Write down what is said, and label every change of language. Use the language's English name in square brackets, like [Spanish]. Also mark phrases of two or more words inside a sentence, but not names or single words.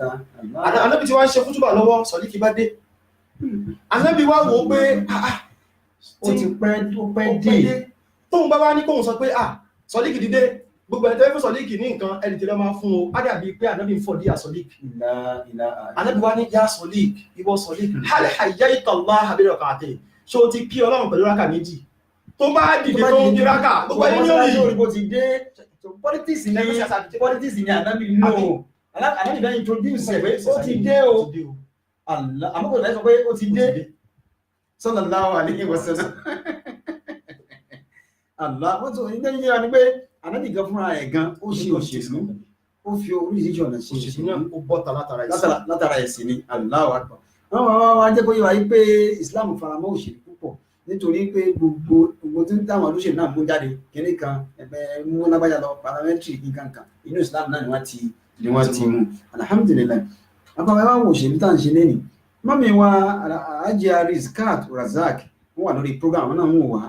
[Yoruba] Ànábì tí wọ́n ń ṣe kútúbà lọ́wọ́ Sọ̀lík bá dé Ànábì wá wò ó pé ó ti pẹ́ dé tóun bá wá ní kóun sọ pé Sọ̀lík dìde gbogbo ẹni tẹ́lẹ̀ fún Sọ̀lík ní nǹkan ẹni tí lọ́ máa fún o á dàbí pé Ànábì ń fọ̀ díà Sọ̀lík Ànábì wá ní yá Sọ̀lík ìwọ Sọ̀lík [Arabic] هل حييت الله بركعتين [Yoruba] ṣé o ti kí Ọlọ́run pẹ̀lú rákà méjì tó bá dìde tó ń kí rákà gbogbo ẹni ní òyìn bó ti dé politics ni Ànábì nínú Ànábì bá introduce ẹ̀ pé ó ti dé o àmọ́ kò lè sọ pé ó ti dé [Arabic] صلى الله عليه وسلم [Yoruba] Allah wọ́n tó ní tẹ́lẹ̀ yára ni pé Ànábì gan fúnra ẹ̀ gan ó ṣe òṣèlú ó fi oríṣiríṣi ọ̀nà ṣe òṣèlú náà ó bọ́ta látara ẹ̀sìn ni [Arabic] الله أكبر [Yoruba] wọ́n jẹ́ kó yé wa yí pé Islam faramọ́ òṣèlú púpọ̀ nítorí pé gbogbo tí táwọn olóṣèlú náà mú jáde kìnní kan ẹgbẹ́ mú lágbájá lọ parliamentary nǹkan kan inú Islam náà ni wọ́n ti mú alhamdulillah àpapọ̀ ẹwà wo òṣèlú tá à ń ṣe lẹ́nìí mọ́mí wa Hajiya Rizkat Razak wọ́n wà lórí program náà mú wa